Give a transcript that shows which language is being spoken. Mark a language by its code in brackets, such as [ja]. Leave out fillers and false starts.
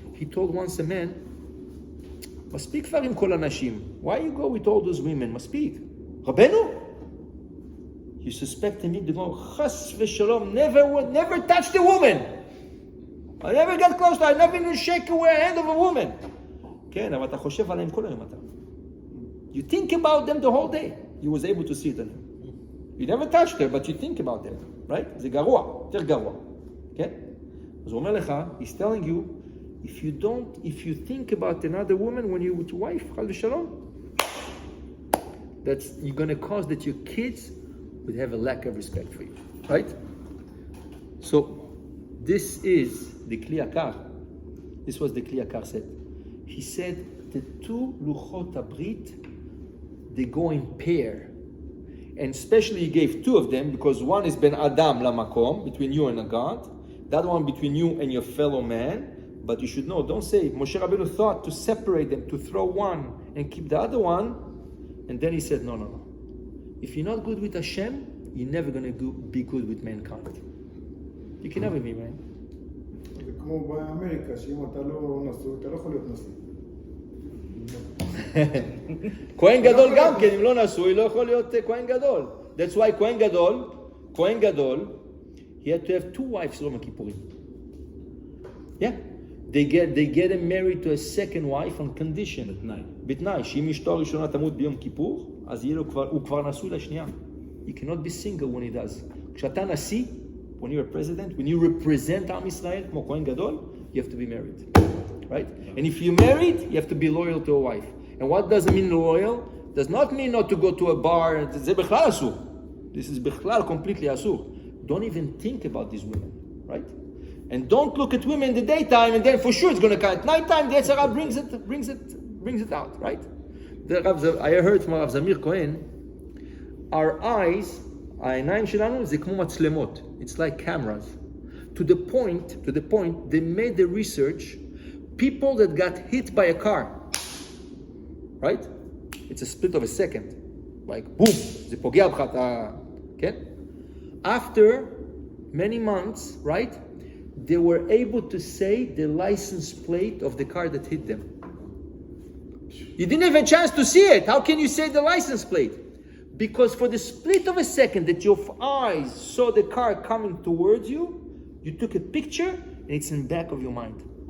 [en] He told once a man, [he] מספיק כבר עם כל הנשים. [en] Why you go with all those women? מספיק. רבנו? You suspect him to go, חס ושלום, never touched a woman. I never got close to her, I never even shake a hand of a woman. [he] כן, אבל אתה חושב עליהם כל היום אתה. [en] You think about them the whole day. You was able to see it on them. You never touched her, but you think about them. Right? [he] זה גרוע, יותר גרוע. [en] כן? [he] אז הוא אומר לך, [en] he's telling you, if you think about another woman when you're with your wife, חס ושלום, you're going to cause that your kids would have a lack of respect for you. Right? So, this is the Kli Yakar. This was the Kli Yakar said. He said, the two Luchot HaBrit, they go in pair. And especially he gave two of them because one is ben Adam lamakom, between you and a God. That one between you and your fellow man. But you should know, don't say, Moshe Rabbeinu thought to separate them, to throw one and keep the other one. And then he said, no. If you're not good with Hashem, you're never going to be good with mankind. You can never be, man. [he] זה כמו באמריקה, שאם אתה לא נשוי, אתה לא יכול להיות נשוי. כהן גדול גם כן, אם לא נשוי, לא יכול להיות כהן גדול. [en] That's why כהן גדול, he had to have two wives יום הכיפורים. Yeah. They get him married to a second wife on condition. [he] בתנאי, שאם אשתו הראשונה תמות ביום כיפור, אז הוא כבר נשוי לשנייה. [en] You cannot be single when he does. [he] כשאתה נשיא, [en] when you're a president, when you represent עם ישראל, [he] כמו כהן גדול, [en] you have to be married. Right? And if you're married, you have to be loyal to a wife. And what does it mean loyal? Does not mean not to go to a bar. [he] זה בכלל אסור. [en] This is בכלל completely אסור. Don't even think about these women. Right? And don't look at women in the daytime and then for sure it's going to come. At nighttime, the Yetzer Hara brings it out. Right? I heard from Rav Zamir Cohen, our eyes, [he] העיניים שלנו זה כמו מצלמות. [en] It's like cameras. To the point, they made the research, people that got hit by a car, right? It's a split of a second. Like, boom, [he] זה פוגע בך, [en] כן? After many months, right? They were able to say the license plate of the car that hit them. You didn't have a chance to see it. How can you say the license plate? Because for the split of a second that your eyes saw the car coming towards you, you took a picture and it's in the back of your mind.